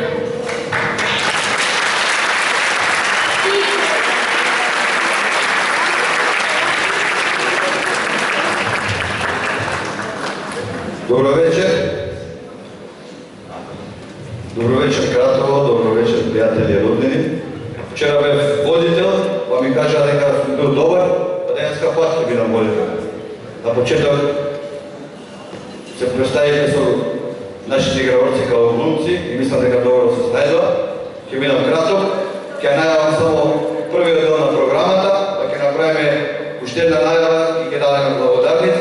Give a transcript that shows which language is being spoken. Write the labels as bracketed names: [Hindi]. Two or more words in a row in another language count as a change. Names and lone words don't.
[Macedonian] Добро вечер. Добро вечер, Кратово, добро вечер, приятели и роднини. Вчера бев водител, па ми кажа дека бил добар, па денеска пат ќе бидам водител. На почеток се представите со нашите играорци као глумци и мислам дека добро се снајдува. Ќе бидам краток, ќе најавам само првиот дел на програмата, па ќе направиме уште една најава и ќе дадеме благодарници.